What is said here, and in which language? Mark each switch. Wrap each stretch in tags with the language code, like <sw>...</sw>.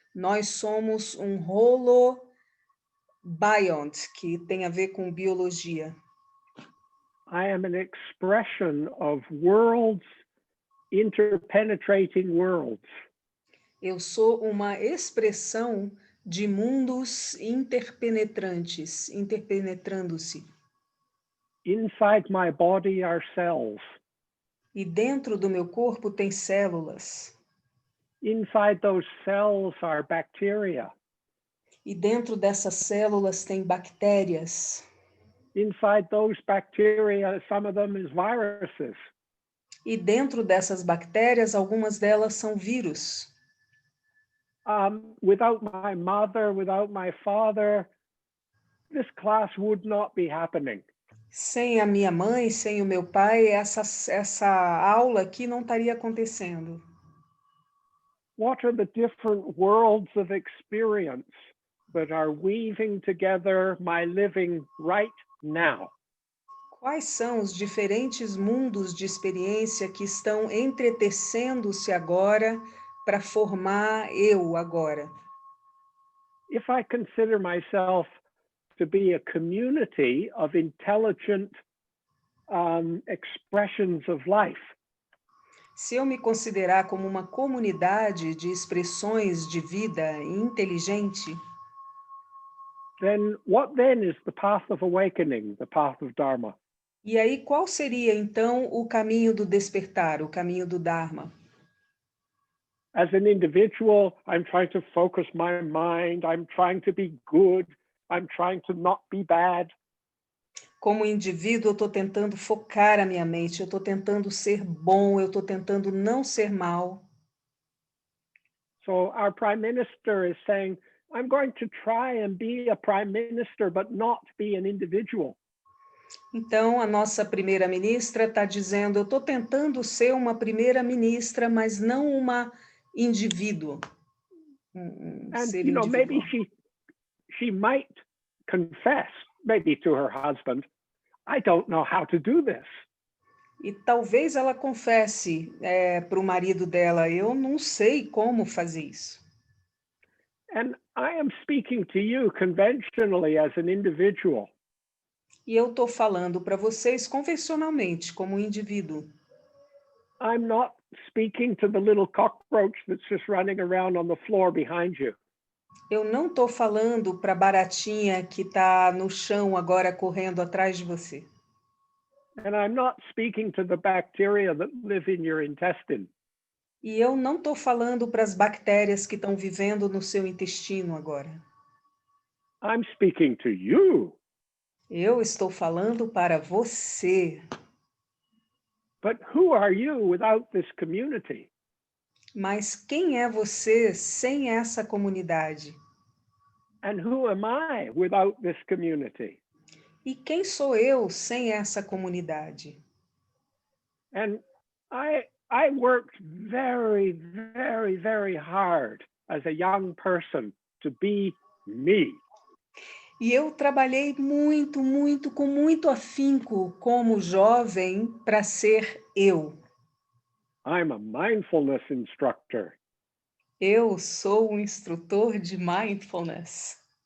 <pt>Nós somos um holobiont, que tem a ver com biologia.</pt> <en>I am an expression of worlds, interpenetrating worlds.</en> <pt>Eu sou uma expressão de mundos interpenetrantes, interpenetrando-se.</pt> <en>Inside my body are cells.</en> <pt>E dentro do meu corpo tem células.</pt> <en>Inside those cells are bacteria.</en> <pt>E dentro dessas células tem bactérias.</pt> <en>Inside those bacteria, some of them is viruses.</en> <pt>E dentro dessas bactérias, algumas delas são vírus.</pt> <en>Without my mother, without my father, this class would not be happening.</en> <pt>Sem a minha mãe, sem o meu pai, essa aula aqui não estaria acontecendo.</pt> <en>What are the different worlds of experience that are weaving together my living right now?</en> <pt>Quais são os diferentes mundos de experiência que estão entretecendo-se agora para formar eu agora?</pt> <en>If I consider myself to be a community of intelligent expressions of life,</en> <pt>Se eu me considerar como uma comunidade de expressões de vida inteligente,</pt> <en>then what then is the path of awakening, the path of Dharma?</en> <pt>e aí qual seria então o caminho do despertar, o caminho do Dharma?</pt> <en>As an individual, I'm trying to focus my mind, I'm trying to be good, I'm trying to not be bad.</en> <pt>Como indivíduo, eu estou tentando focar a minha mente, eu estou tentando ser bom, eu estou tentando não ser mal.</pt> <en>So our prime minister is saying, I'm going to try and be a prime minister, but not be an individual.</en> <pt>Então, a nossa primeira-ministra está dizendo, eu estou tentando ser uma primeira-ministra, mas não uma indivíduo.</pt> <en>And,</en> <pt>Ser</pt> <en>maybe individual. she might confess, maybe to her husband, I don't know how to do this.</en> <pt>E talvez ela confesse para o marido dela, eu não sei como fazer isso.</pt> <en>And I am speaking to you conventionally as an individual.</en> <pt>E eu estou falando para vocês convencionalmente, como indivíduo.</pt> <en>I'm not speaking to the little cockroach that's just running around on the floor behind you.</en> <pt>Eu não estou falando para a baratinha que está no chão agora correndo atrás de você.</pt> <en>And I'm not speaking to the bacteria that live in your intestine.</en> <pt>E eu não estou falando para as bactérias que estão vivendo no seu intestino agora.</pt> <en>I'm speaking to you.</en> <pt>Eu estou falando para você.</pt> <en>But who are you without this community?</en> <pt>Mas quem é você sem essa comunidade?</pt> <en>And who am I without this community?</en> <pt>E quem sou eu sem essa comunidade?</pt> <en>And I worked very, very, very hard as a young person to be me.</en> <pt>E eu trabalhei muito, muito, com muito afinco como jovem para ser eu.</pt> <en>I'm a mindfulness instructor.</en> <pt>Eu sou um instrutor de mindfulness.</pt>